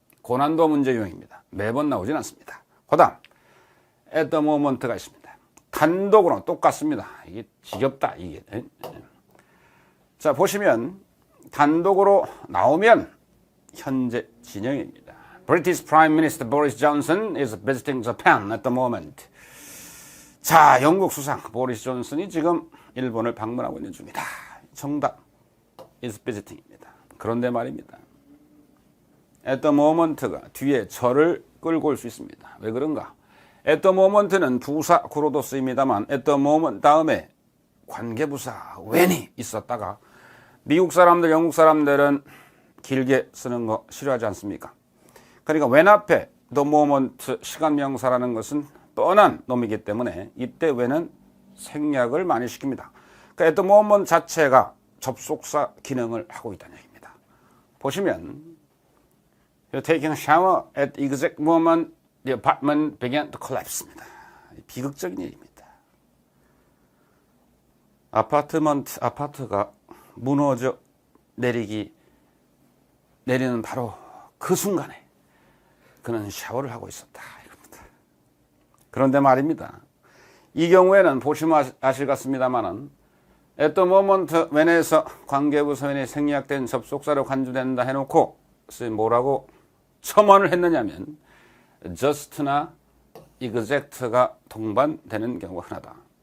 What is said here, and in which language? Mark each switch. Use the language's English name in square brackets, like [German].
[Korean] 고난도 문제 유형입니다. 매번 나오진 않습니다. 그 다음 at the moment가 있습니다. 단독으로 똑같습니다. 이게 지겹다 이게. 자, 보시면 단독으로 나오면 현재 진행입니다. [English] British Prime Minister Boris Johnson is visiting Japan at the moment. [Korean] 자, 영국 수상 보리스 존슨이 지금 일본을 방문하고 있는 중이다. 정답 is visiting입니다. 그런데 말입니다. at the moment가 뒤에 절을 끌고 올 수 있습니다. 왜 그런가? at the moment는 부사 구로도 쓰입니다만 at the moment 다음에 관계부사 when이 있었다가 미국 사람들, 영국 사람들은 길게 쓰는 거 싫어하지 않습니까? 그러니까 when 앞에 the moment 시간명사라는 것은 뻔한 놈이기 때문에 이때 when은 생략을 많이 시킵니다. 그러니까 at the moment 자체가 접속사 기능을 하고 있다는 얘기입니다. 보시면 [English] You're taking a shower at the exact moment the apartment began to collapse입니다. [Korean] 비극적인 일입니다. 아파트가 무너져 내리는 바로 그 순간에 그는 샤워를 하고 있었다. 이겁니다. 그런데 말입니다. 이 경우에는 보시면 아실 것 같습니다만은 at the moment when에서 관계부사 when이 생략된 접속사로 간주된다 해놓고 뭐라고 첨언을 했느냐면 just나 exact가 동반되는 경우가 흔하다.